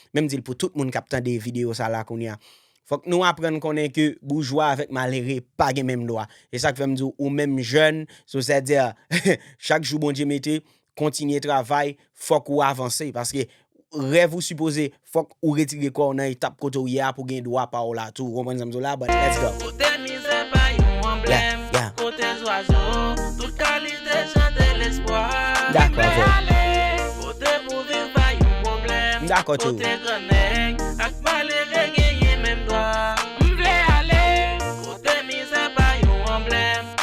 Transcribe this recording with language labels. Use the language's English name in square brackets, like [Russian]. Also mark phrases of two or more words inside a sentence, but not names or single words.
[Haitian Creole] Men m di l pou tout moun k ap tande videyo sa la kounye a. Fòk nou aprann konnen ke boujwa avèk malere pa gen menm dwa. E sa k fè m di ou menm jèn, so se di, chak jou Bondye mete, kontinye travay, fòk ou avanse. Paske rèv ou sipoze, fòk ou retire kò nan etap kote ou ye a pou gen dwa pa ou la tou. Konprann sa m di la, [English] but let's go. [Haitian Creole] Kote mizè pa yon anblèm. Yeah, yeah. Kote zwazo, tout kalite chante lespwa. Dakò, Mwen vo. ale, kote pou viv pa yon pwoblèm. Dakò, tou. Kote grenèg, ak malere genyen menm dwa. Mwen ale, kote mizè pa yon anblèm.